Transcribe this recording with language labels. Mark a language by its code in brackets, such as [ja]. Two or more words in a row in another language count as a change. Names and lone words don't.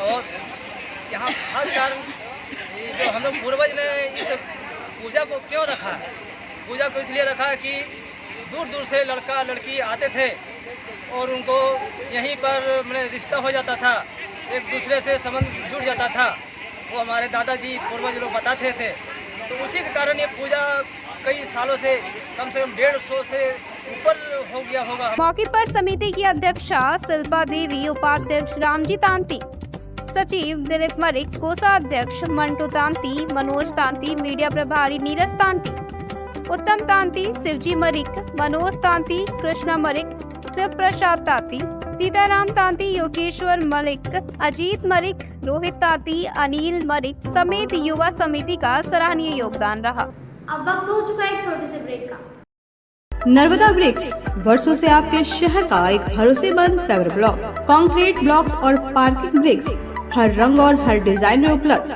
[hi] और यहाँ खासकर जो हम लोग पूर्वज ने इस पूजा को क्यों रखा है, पूजा को इसलिए रखा कि दूर दूर से लड़का लड़की आते थे और उनको यहीं पर मैंने रिश्ता हो जाता था, एक दूसरे से संबंध जुड़ जाता था, वो हमारे दादाजी पूर्वज लोग बताते थे। तो उसी के कारण ये पूजा कई सालों से कम 150 से ऊपर हो गया होगा। मौके पर समिति की अध्यक्षा शिल्पा देवी, उपाध्यक्ष रामजी तांती, सचिव दिलीप मरिक, कोषाध्यक्ष मंटू तांती, मनोज तांती, मीडिया प्रभारी नीरज तांती, उत्तम तांती, शिवजी मरिक, मनोज तांती, कृष्णा मरिक, शिव प्रसाद तांती, सीताराम तांती, योगेश्वर मलिक, अजीत मरिक, रोहित तांती, अनिल मरिक समेत युवा समिति का सराहनीय योगदान रहा। अब वक्त हो चुका है एक छोटे से ब्रेक का। नर्मदा ब्रिक्स वर्षों से आपके शहर का एक भरोसेमंद [en] paver block, concrete blocks [hi] और [en] parking bricks [hi] हर रंग और हर डिजाइन में उपलब्ध।